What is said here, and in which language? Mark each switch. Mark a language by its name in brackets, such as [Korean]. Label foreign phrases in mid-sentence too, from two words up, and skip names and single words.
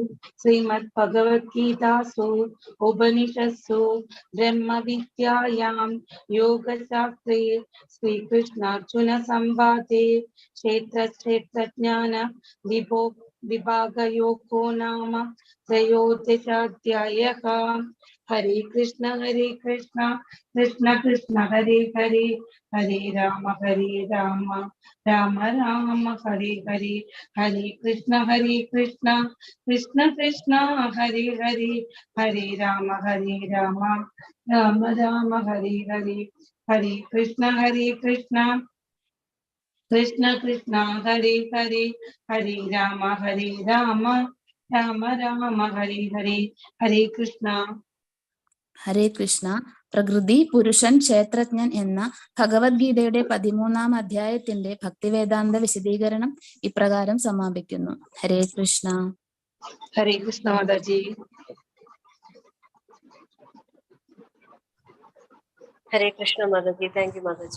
[Sanskrit] ശ്രീമദ് ഭഗവത് ഗീതാസു ഉപനിഷത്സു ബ്രഹ്മവിദ്യായാം യോഗശാസ്ത്രേ ശ്രീകൃഷ്ണാർജുന സംവാദേ ക്ഷേത്രജ്ഞാന വിഭാഗയോഗോ നാമ ത്രയോദശാധ്യായഃ. ഹരേ കൃഷ്ണ കൃഷ്ണ കൃഷ്ണ ഹരേ ഹരേ, ഹരേ രാമ രാമ രാമ ഹരേ ഹരേ, ഹരേ കൃഷ്ണ കൃഷ്ണ കൃഷ്ണ ഹരേ ഹരേ, ഹരേ രാമ രാമ രാമ ഹരേ ഹരേ, ഹരേ കൃഷ്ണ കൃഷ്ണ കൃഷ്ണ ഹരേ ഹരേ, ഹരേ രാമ രാമ രാമ ഹരേ ഹരേ, ഹരേ കൃഷ്ണ. ഹരേ കൃഷ്ണ. [Malayalam] പ്രകൃതി, പുരുഷൻ, ക്ഷേത്രജ്ഞൻ എന്ന ഭഗവത്ഗീതയുടെ 13-ാം അധ്യായത്തിന്റെ ഭക്തിവേദാന്ത വിശദീകരണം ഇപ്രകാരം സമാപിക്കുന്നു. [Sanskrit] ഹരേ കൃഷ്ണ. ഹരേ കൃഷ്ണ മാതാജി. ഹരേ കൃഷ്ണ മാതാജി. [English] thank you [Sanskrit] മാതാജി.